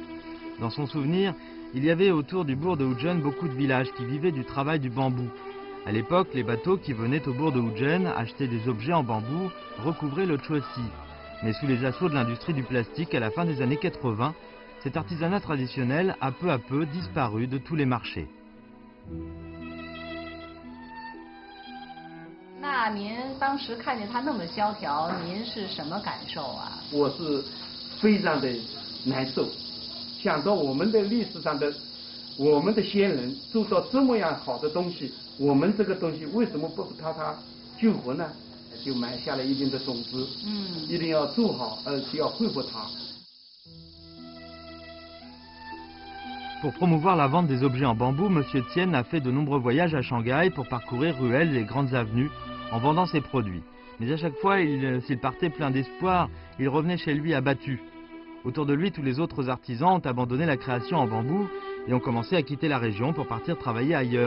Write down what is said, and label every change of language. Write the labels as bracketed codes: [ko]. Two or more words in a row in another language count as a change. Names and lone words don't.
[fr] Dans son souvenir, il y avait autour du bourg de Wuzhen beaucoup de villages qui vivaient du travail du bambou. À l'époque, les bateaux qui venaient au bourg de Wuzhen acheter des objets en bambou recouvraient le chuosi. Mais sous les assauts de l'industrie du plastique à la fin des années 80, cet artisanat traditionnel a peu à peu disparu de tous les marchés. [zh] 那您当时看见他那么萧条，您是什么感受啊？我是非常的难受，想到我们的历史上的我们的先人做到这么样好的东西，我们这个东西为什么不把它救活呢？就埋下了一定的种子，一定要做好，而且要恢复它。 [fr] Pour promouvoir la vente des objets en bambou, M. Tien a fait de nombreux voyages à Shanghai pour parcourir ruelles et grandes avenues en vendant ses produits. Mais à chaque fois, s'il partait plein d'espoir, il revenait chez lui abattu. Autour de lui, tous les autres artisans ont abandonné la création en bambou et ont commencé à quitter la région pour partir travailler ailleurs.